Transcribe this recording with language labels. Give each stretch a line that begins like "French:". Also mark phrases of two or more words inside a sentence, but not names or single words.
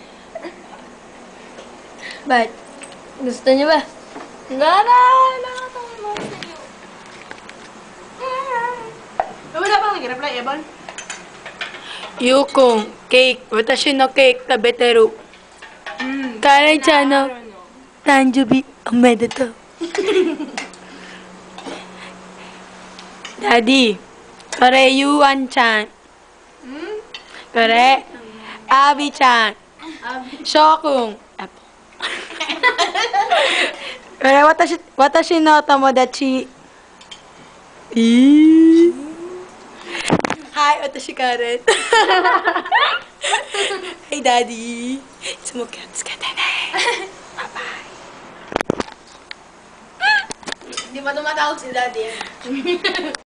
Filipino: Ba't? Gusto niyo ba? Gara! Nakatawa sa'yo. Wala bang nag-reply, Ebon? Yukong, cake.
Japanese: 私のケーキ食べてる。カライちゃんの誕生日おめでとう. Daddy, これユアンちゃん. これアビちゃん. Shokun. Apple. これ私の友達. Hi, 私カレン.
English: Hey, Daddy.
Japanese: いつも気をつけてね。Bye-bye.
Filipino: Hindi pa tumatawag si Daddy.